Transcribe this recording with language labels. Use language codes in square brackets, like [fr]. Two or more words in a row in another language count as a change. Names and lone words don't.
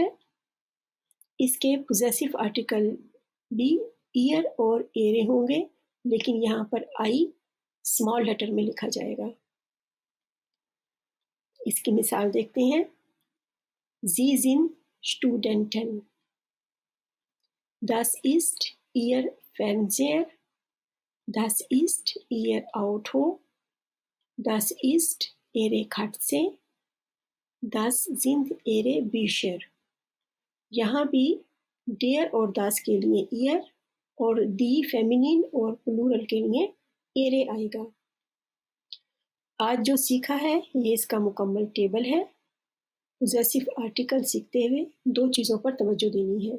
[hi] इसके [en] possessive article [hi] भी ईयर और एरे होंगे, लेकिन यहाँ पर आई [en] small letter [hi] में लिखा जाएगा। इसकी मिसाल देखते हैं। [de] Sie sind Studenten. Das ist ihr Fernseher. Das ist ihr Auto. Das ist ihre Katze. Das sind ihre Bücher. [hi] यहाँ भी डेयर और दास के लिए ईयर और दी फेमिनिन और प्लूरल के लिए एरे आएगा। आज जो सीखा है ये इसका मुकम्मल टेबल है। [en] possessive article [hi] सीखते हुए 2 चीज़ों पर तवज्जो देनी है।